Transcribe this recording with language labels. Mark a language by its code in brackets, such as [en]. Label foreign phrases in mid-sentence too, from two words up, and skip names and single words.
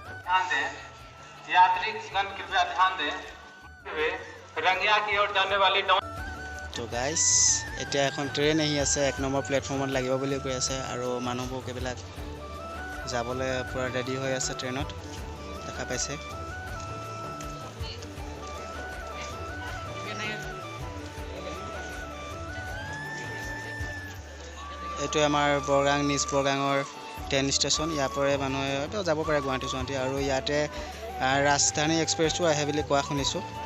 [hi] ध्यान दें, यात्रीगण कृपया ध्यान दें, वे रंगिया की ओर जाने वाली [as] তো গাইজ এতিয়া এখন ট্ৰেইন আহি আছে 1 নম্বৰ প্লেটফৰ্মত লাগিব বুলি কৈ আছে আৰু মানুহবোৰ কেইবিলাক যাবলৈ পুৰা ৰেডি হৈ আছে ট্ৰেইনত দেখা পাইছে এইটো আমাৰ বৰগাং নিজ বৰগাঙৰ ট্ৰেইন ষ্টেচন ইয়াৰ পৰাই মানুহে যাব পাৰে গুৱাহাটী চুৱাহাটী আৰু ইয়াতে ৰাজধানী এক্সপ্ৰেছো আহে বুলি কোৱা শুনিছোঁ